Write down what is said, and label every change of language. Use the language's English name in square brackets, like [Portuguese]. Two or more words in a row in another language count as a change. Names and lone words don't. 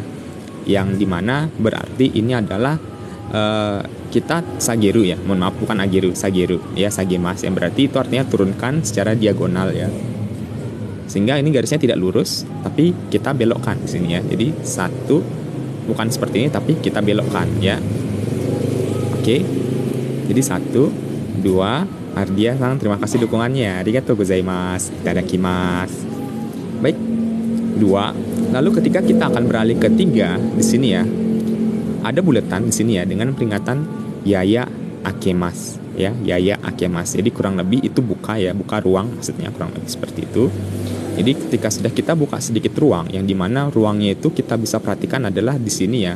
[Indonesian] Yang dimana berarti ini adalah kita sageru, ya, mohon maaf, bukan ageru, sageru, ya, sagemas, yang berarti itu artinya turunkan secara diagonal, ya. Sehingga ini garisnya tidak lurus, tapi kita belokkan di sini ya. Jadi satu, bukan seperti ini, tapi kita belokkan ya. Oke. Jadi satu, dua. Ardia-san, terima kasih dukungannya. [Japanese] ありがとうございます。いただきます. [Indonesian] Baik. Dua. Lalu ketika kita akan beralih ke tiga di sini ya, ada buletan di sini ya dengan peringatan [Japanese] やや開けます [Indonesian] ya, [Japanese] やや開けます. [Indonesian] Jadi kurang lebih itu buka ya, buka ruang maksudnya, kurang lebih seperti itu. Jadi ketika sudah kita buka sedikit ruang, yang dimana ruangnya itu kita bisa perhatikan adalah di sini ya.